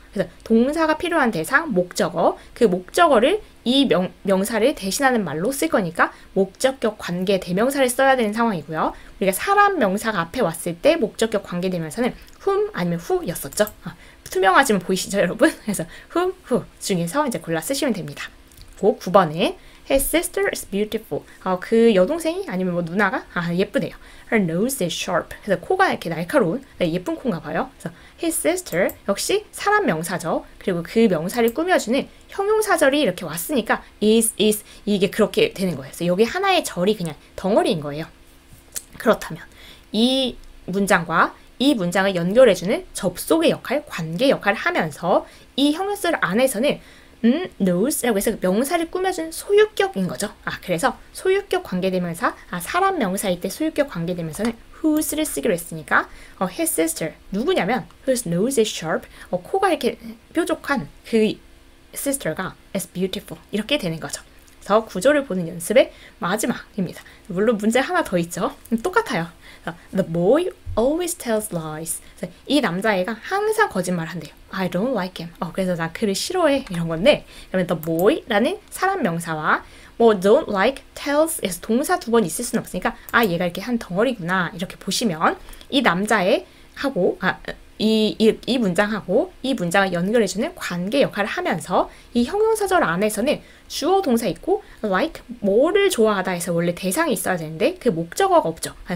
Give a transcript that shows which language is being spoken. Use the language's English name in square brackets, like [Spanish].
[Korean] 그래서 동사가 필요한 대상, 목적어, 그 목적어를 이 명사를 대신하는 말로 쓸 거니까 목적격 관계 대명사를 써야 되는 상황이고요. 우리가 사람 명사가 앞에 왔을 때 목적격 관계 대명사는 whom 아니면 who였었죠. 투명하지만 보이시죠, 여러분? 그래서 whom, who 중에서 이제 골라 쓰시면 됩니다. 9번에 [English] His sister is beautiful. [Korean] 그 여동생이 아니면 뭐 누나가 예쁘대요. [English] Her nose is sharp. [Korean] 그래서 코가 이렇게 날카로운 예쁜 코인가 봐요. 그래서 his sister 역시 사람 명사죠. 그리고 그 명사를 꾸며주는 형용사절이 이렇게 왔으니까 is 이게 그렇게 되는 거예요. 그래서 여기 하나의 절이 그냥 덩어리인 거예요. 그렇다면 이 문장과 이 문장을 연결해주는 접속의 역할, 관계 역할을 하면서 이 형용사절 안에서는 knows 라고 해서 명사를 꾸며준 소유격인 거죠. 그래서 소유격 관계대명사, 사람 명사일 때 소유격 관계대명사는 whose를 쓰기로 했으니까 his sister, 누구냐면 [English] whose nose is sharp, [Korean] 코가 이렇게 뾰족한 그 sister가 is beautiful 이렇게 되는 거죠. 그래서 구조를 보는 연습의 마지막입니다. 물론 문제 하나 더 있죠. 똑같아요. [English] The boy always tells lies. [Korean] 이 남자애가 항상 거짓말 한대요. [English] I don't like him. [Korean] 그래서 나 그를 싫어해 이런 건데 그러면 the boy라는 사람 명사와 뭐 don't like, tells에서 동사 두 번 있을 수는 없으니까 얘가 이렇게 한 덩어리구나 이렇게 보시면 이 남자애 하고 이 문장하고 이 문장을 연결해주는 관계 역할을 하면서 이 형용사절 안에서는 주어 동사 있고 like 뭐를 좋아하다 해서 원래 대상이 있어야 되는데 그 목적어가 없죠.